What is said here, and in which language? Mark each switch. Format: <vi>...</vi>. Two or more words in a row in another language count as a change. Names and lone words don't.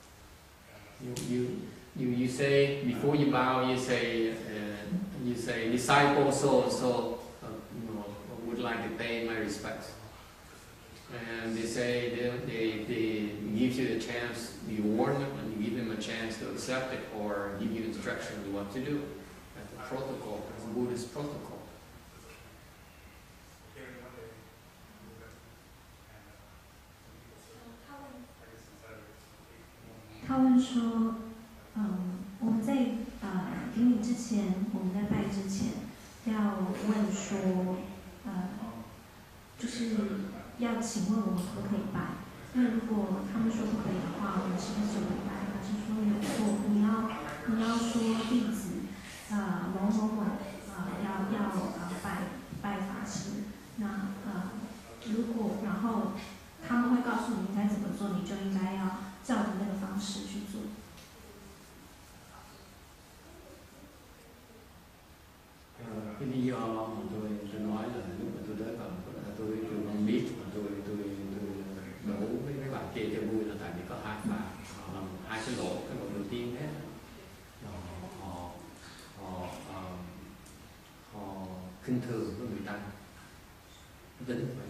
<en>You say before you bow, you say disciple so and so would like to pay my respects, and they say they give you a chance. You warn them and you give them a chance to accept it or give you instructions on what to do. That's a protocol. That's a Buddhist protocol.</en> <zh>他问说，我们在给你之前，我们在拜之前，要问说，就是要请问我们可不可以拜？那如果他们说不可以的话，我们是不是就不拜？还是说有错？你要说弟子某某某要拜法师，那如果然后他们会告诉你应该怎么做，你就应该要照着那个方式去做。</zh> <vi>Cái lý do mà tôi nói là lúc mà tôi tới tôi không biết mà tôi đổ với mấy bạn kia cho vui là tại vì có hai bạn họ làm hai cái lỗ đầu tiên hết họ khinh thường với người tăng tính vậy.</vi>